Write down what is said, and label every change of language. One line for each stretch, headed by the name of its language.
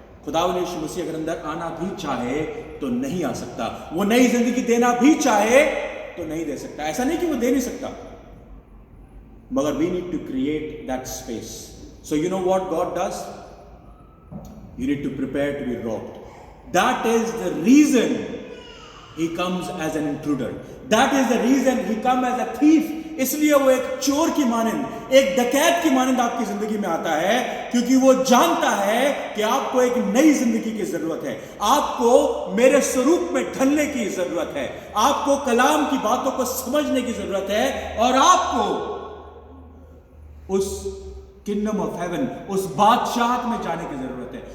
Hindi: खुदावन यीशु मसीह अगर अंदर आना भी चाहे तो नहीं आ सकता, वो नई जिंदगी देना भी चाहे तो नहीं दे सकता। ऐसा नहीं कि वो दे नहीं सकता, मगर
English: We need to create that space. So you know what God does, you need to prepare to be robbed. That is the reason he comes as an intruder. That is the reason he comes as a thief.
Hindi: इसलिए वो एक चोर की मानंद, एक डकैत की मानंद आपकी जिंदगी में आता है, क्योंकि वो जानता है कि आपको एक नई जिंदगी की जरूरत है, आपको मेरे स्वरूप में ढलने की जरूरत है, आपको कलाम की बातों को समझने की जरूरत है, और आपको उस किंगडम ऑफ हेवन, उस बादशाहत में जाने की जरूरत है।